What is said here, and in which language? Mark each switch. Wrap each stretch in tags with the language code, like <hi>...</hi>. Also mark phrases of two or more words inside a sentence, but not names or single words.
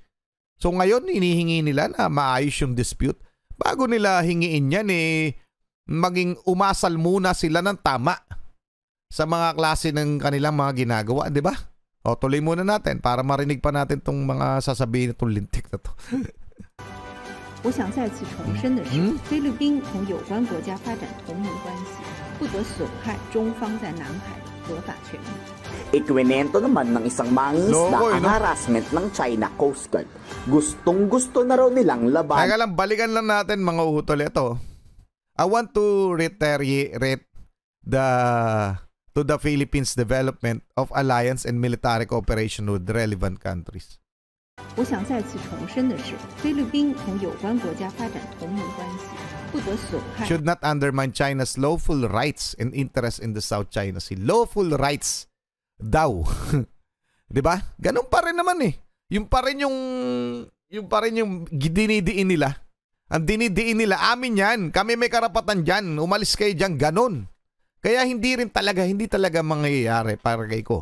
<tl>So ngayon, hinihingi nila na maayos yung dispute. Bago nila hingiin yan, maging umasal muna sila ng tama sa mga klase ng kanilang mga ginagawa, di ba? O, tuloy muna natin para marinig pa natin itong mga sasabihin itong lintik na to.</tl> <zh>我想再次重申的是，菲律宾同有关国家发展同盟关系，不得损害中方在南海的合法权益。</zh> <tl>Ikwinento naman ng isang mangingisda ang harassment ng China Coast Guard. Gustong-gusto na raw nilang laban. Teka lang, balikan lang natin mga utol ito.</tl> <en>I want to reiterate to the Philippines development of alliance and military cooperation with relevant countries.</en> <zh>我想再次重申的是，菲律宾同有关国家发展同盟关系，不得损害。</zh> <en>Should not undermine China's lawful rights and interests in the South China Sea. Lawful rights</en> <tl>daw. 'Di ba? Ganun pa rin naman eh. Yung pa rin yung dinidiin nila. Ang dinidiin nila, amin yan. Kami may karapatan dyan. Umalis kayo dyan. Ganun. Kaya hindi talaga mangyayari para kay ko.</tl>